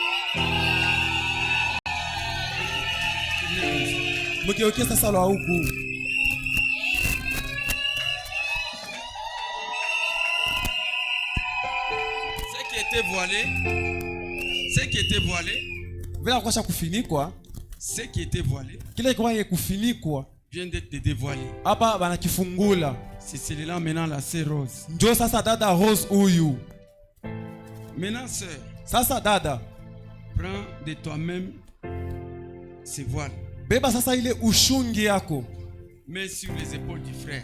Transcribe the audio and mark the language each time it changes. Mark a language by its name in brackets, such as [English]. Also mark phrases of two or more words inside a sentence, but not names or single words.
[Swahili] Mgeukie sasa lwa huku. [French] Ce qui était voilé, [Swahili] vile kwa kufinikwa, [French] ce qui était voilé, [Swahili] kile kwa kufinikwa [French] vient d'être dévoilé. [Swahili] Hapa bana kifungula. [French] C'est celui-là maintenant la sœur Rose. [Swahili] Ndio sasa dada Rose huyu. [French] Maintenant sœur, [Swahili] sasa dada, [French] prends de toi-même ce voile. [Swahili] Beba sasa ile ushungi yako. [French] Mets sur les épaules du frère.